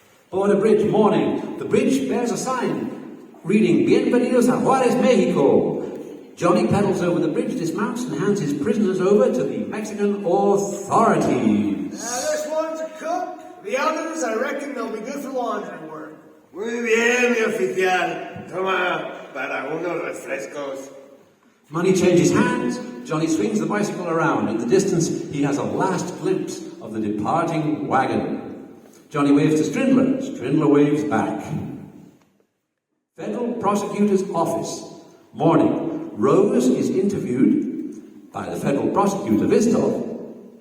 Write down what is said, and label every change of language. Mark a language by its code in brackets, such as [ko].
[en] Border Bridge, morning. The bridge bears a sign reading, [es] Bienvenidos a [en] Juárez, Mexico. Johnny pedals over the bridge, dismounts, and hands his prisoners over to the Mexican authorities. This one's a cook. The others, I reckon they'll be good for laundry work. [es] Muy bien, mi oficial. Toma para unos refrescos. [en] Money changes hands. Johnny swings the bicycle around. In the distance, he has a last glimpse of the departing wagon. Johnny waves to Strindler. Strindler waves back. Federal Prosecutor's Office. Morning. Rose is interviewed by the federal prosecutor, Vistov.